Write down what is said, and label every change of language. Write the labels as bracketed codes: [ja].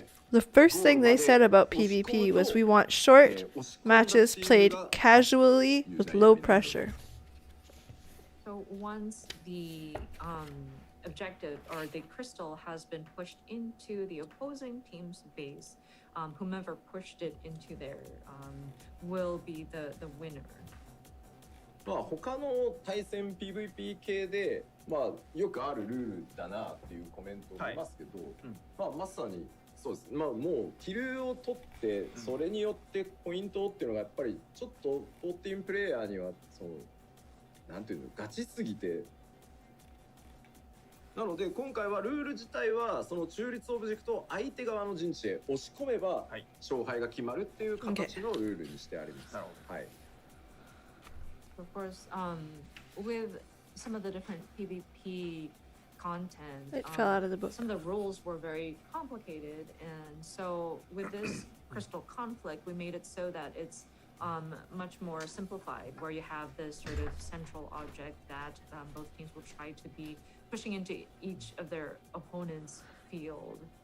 [en] The first thing they said about PvP was we want short matches played casually with low pressure. So once the objective or the crystal has been pushed into the opposing team's base, whomever pushed it into there will be the winner. [ja] まあ他の対戦 PVP 系で、まあよくあるルールだなっていうコメントを見ますけど、まあまさにそうです。まあもうキルを取ってそれによってポイントっていうのがやっぱりちょっと14プレイヤーにはそのなんていうのガチすぎて。なので今回はルール自体はその中立オブジェクトを相手側の陣地へ押し込めば勝敗が決まるっていう形のルールにしてあります。はい。 [en] Of course, with some of the different PvP content, It fell out of the book. some of the rules were very complicated, and so with this crystal conflict, we made it so that it's much more simplified, where you have this sort of central object that both teams will try to be pushing into each of their opponent's field.